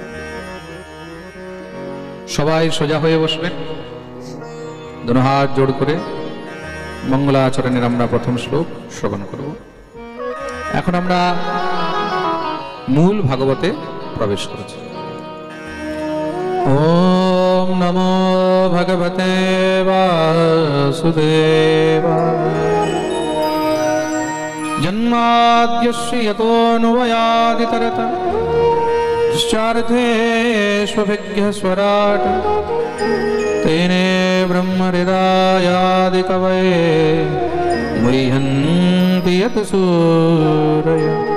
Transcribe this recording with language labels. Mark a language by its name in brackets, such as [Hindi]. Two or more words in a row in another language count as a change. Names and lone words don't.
[Bangla] সবাই সোজা হয়ে বসবেন, দুনো হাত জোড় করে মঙ্গলাচরণের আমরা প্রথম শ্লোক শ্রবণ করব। এখন আমরা মূল ভাগবতে প্রবেশ করেছি। [Sanskrit] ওম নমো ভগবতে বাসুদেবায়। জন্মাদ্যস্য যতোऽন্বয়াদিতরতশ্চার্ধেष्वभिज्ञः स्वराट् तेने ब्रह्महृदायादिकवये मुह्यन्ति यत् सूरयः।